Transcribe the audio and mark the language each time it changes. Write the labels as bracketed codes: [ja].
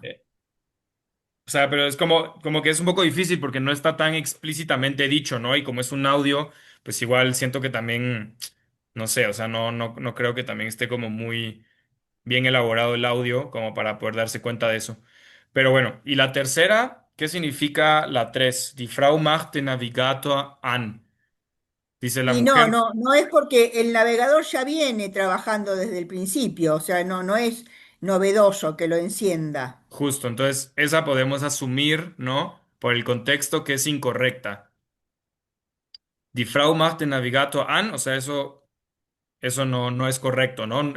[es] Eh, o sea, pero es como que es un poco difícil porque no está tan explícitamente dicho, ¿no? Y como es un audio, pues igual siento que también, no sé, o sea, no creo que también esté como muy bien elaborado el audio como para poder darse cuenta de eso. Pero bueno, y la tercera, ¿qué significa la 3? [de] Die Frau macht den Navigator an. [es] Dice la y mujer, no es porque el navegador ya viene trabajando desde el principio, o sea, no es novedoso que lo encienda. justo, entonces esa podemos asumir, ¿no? Por el contexto que es incorrecta. [de] Die Frau macht den Navigator an, [es] o sea, eso no es correcto, ¿no?